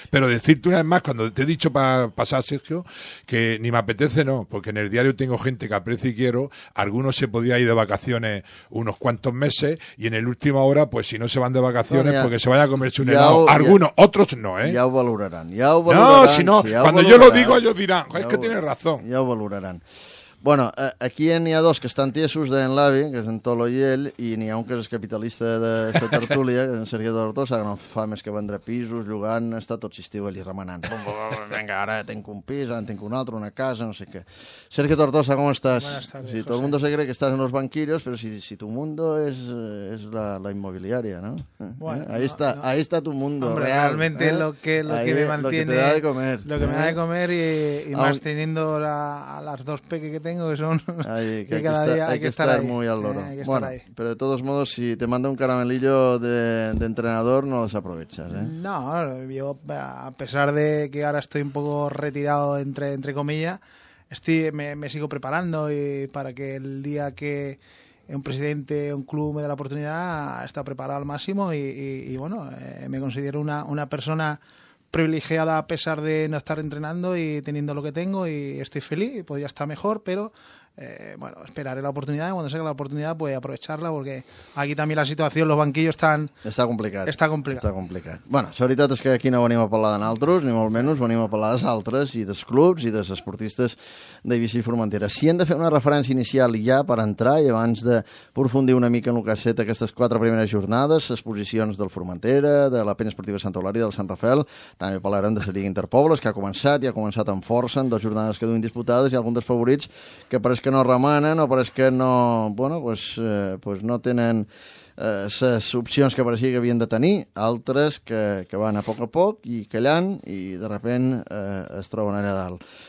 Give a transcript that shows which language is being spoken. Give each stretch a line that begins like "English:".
Spanish: Pero decirte una vez más, cuando te he dicho para pasar, Sergio, que ni me apetece, no, porque en el diario tengo gente que aprecio y quiero. Algunos se podían ir de vacaciones unos cuantos meses, y en el último hora, pues si no se van de vacaciones, no, ya, porque se vayan a comerse un helado. Algunos, ya, otros no, ¿eh? Ya os valorarán. Cuando yo lo digo, ellos dirán, es que tienes razón. Ya os valorarán.
Catalan: Bueno, aquí n'hi ha dos que estan tiesos d'en l'avi, que és en Toló i ell, i n'hi ha un que és capitalista de la tertúlia, que és en Sergio Tortosa, que no fa més que vendre pisos, llogant, està tot l'estiu allà remenant. Vinga, ara tinc un pis, ara tinc un altre, una casa, no sé què. Sergio Tortosa, com estàs?
Spanish: Si tot el mundo se cree que estàs en los banquillos, però si tu mundo és la immobiliària, no? Ahí está tu mundo. Hombre, realmente lo que me mantiene... Lo que te da de comer. Lo que me da de comer y más teniendo a las dos peques que tengo, que son... Hay que estar muy al loro. Bueno, pero de todos modos, si te manda un caramelillo de entrenador, no los aprovechas, ¿eh? No, yo, a pesar de que ahora estoy un poco retirado, entre comillas, me sigo preparando y para que el día un presidente, un club me da la oportunidad, está preparado al máximo y bueno, me considero una persona privilegiada a pesar de no estar entrenando y teniendo lo que tengo y estoy feliz, podría estar mejor, pero bueno, esperaré la oportunidad y cuando salga la oportunidad pues aprovecharla porque aquí también la situación, los banquillos están...
Catalan: Està complicat. Bueno, la veritat és que aquí no venim a parlar de nosaltres, ni molt menys, venim a parlar dels altres i dels clubs i dels esportistes d'Eivissa i Formentera. Si hem de fer una referència inicial ja per entrar i abans de profundir una mica en el que ha set aquestes quatre primeres jornades, les posicions del Formentera, de la Penya Esportiva Santa Eulària, del Sant Rafel, també parlarem de la Lliga Interpobles, que ha començat i ha començat amb força en dues jornades que duen disputades i algun dels favorits que per que no remenen o pareix que no, bueno, pues no tenen les opcions que pareixia que havien de tenir, altres que van a poc i callant i de repent es troben allà dalt.